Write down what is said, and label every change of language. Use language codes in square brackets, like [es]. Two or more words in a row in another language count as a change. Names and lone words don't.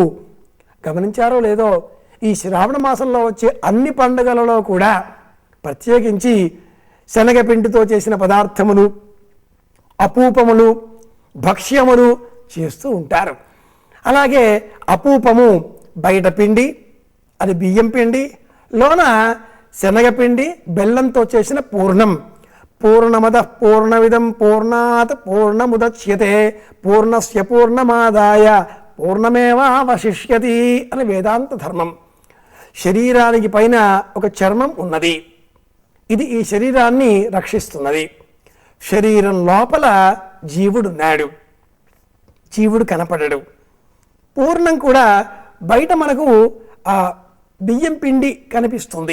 [te] గమనించారో లేదో, ఈ శ్రావణ మాసంలో వచ్చే అన్ని పండుగలలో కూడా ప్రత్యేకించి శనగపిండితో చేసిన పదార్థములు, అపూపములు, భక్ష్యములు చేస్తూ ఉంటారు. అలాగే అపూపము బయట పిండి, అది బియ్యం పిండి, లోన శనగపిండి, బెల్లంతో చేసిన పూర్ణం. [sa] పూర్ణమద పూర్ణమిదం పూర్ణాత్ పూర్ణముదచ్యతే పూర్ణస్య పూర్ణమాదాయ పూర్ణమేవావశిష్యతి [te] అని వేదాంత ధర్మం. శరీరానికి పైన ఒక చర్మం ఉన్నది. ఇది ఈ శరీరాన్ని రక్షిస్తున్నది. శరీరం లోపల జీవుడున్నాడు. జీవుడు కనపడడు. పూర్ణం కూడా బయట మనకు ఆ బియ్యం పిండి కనిపిస్తుంది.